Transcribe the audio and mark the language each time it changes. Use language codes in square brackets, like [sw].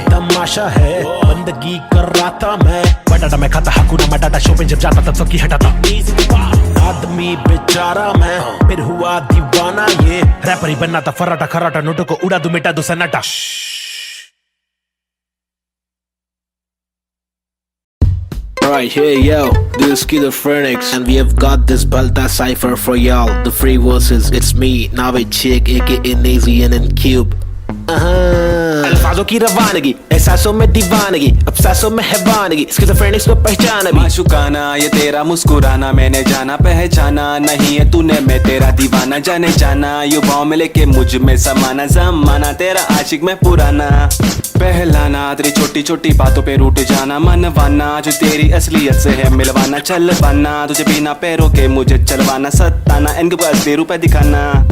[hi] तमाशा है बंदगी कर रहा था मैं, बटाटा मैं खाता हकूना मटाटा, शो पे जब जाता तब सबकी हटाता। आदमी बेचारा मैं, फिर हुआ दीवाना ये, रैपर ही बनना था फर्राटा खर्राटा, नोटों को उड़ा दूं मिटा दूं सन्नाटा। [en] Alright, hey yo, this is Schizophrenics, and we have got this Balta cipher for y'all. The free verses, it's me, Navid Chick, aka Nazy and Cube. [hi] अल्फाजों की रवानगी, एहसासों में दीवानगी, अफसासों में हैवानगी, स्किज़ोफ्रेनिक्स को पहचाना भी। माशुकाना ये तेरा मुस्कुराना, मैंने जाना पहचाना नहीं है तूने, मैं तेरा दीवाना जाने जाना, युवाओं में लेके मुझ में समाना, जमाना तेरा आशिक में पुराना, पहलाना तेरी छोटी छोटी बातों पे रूठ जाना, मनवाना जो तेरी असलियत से है मिलवाना, चलवाना तुझे बिना पैरों के मुझे चलवाना, सताना इनके पास दे रुपए दिखाना,